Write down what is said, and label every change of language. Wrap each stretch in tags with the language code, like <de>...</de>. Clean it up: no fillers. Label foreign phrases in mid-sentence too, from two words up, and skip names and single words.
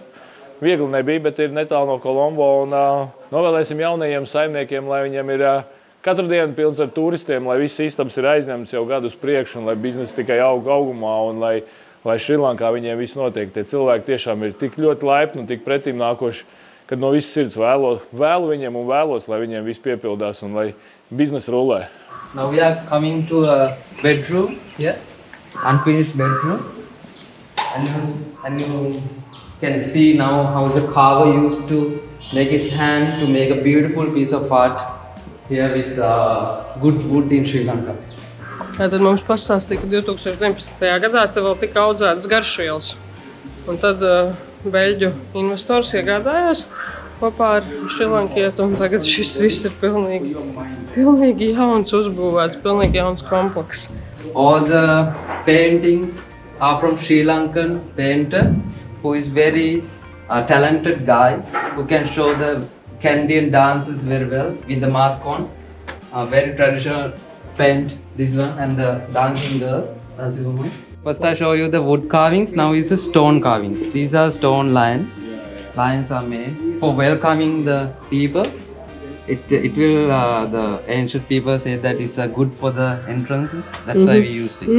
<lv>Viegli nebija, bet ir netālu no Kolombo, un novēlēsim jaunajiem saimniekiem, lai viņiem ir katru dienu pilns ar turistiem, lai viss istabas ir aizņemts jau gadu uz priekšu, un lai biznesa tikai augumā, un lai Šrilankā viņiem viss notiek. Tie cilvēki tiešām ir tik ļoti laipni un tik pretīm nākoši, kad no visas sirds vēlu viņiem un vēlos, lai viņiem viss piepildās un lai biznesa rulē.</lv> <en>Now we are coming to a bedroom here, unfinished bedroom, and you can see now how the carver used to make his hand to make a beautiful piece of art here with good wood in Sri Lanka.</en> <lv>Tad mums pastāstīja, ka 2019. gadā te vēl tika audzētas garšvielas. Un tad beļģu investors iegādājās kopā ar šrilankietu, un tagad šis viss ir pilnīgi jauns uzbūvēts, pilnīgi jauns komplekss.</lv> <en>All the paintings are from Sri Lankan painter who is very talented guy who can show the Canadian dances very well with the mask on. Very traditional paint, this one, and the dancing girl, dancing woman. First I show you the wood carvings, now is the stone carvings. These are stone lions. Lions are made for welcoming the people. It will, the ancient people say that it's good for the entrances. That's why we used it.</en>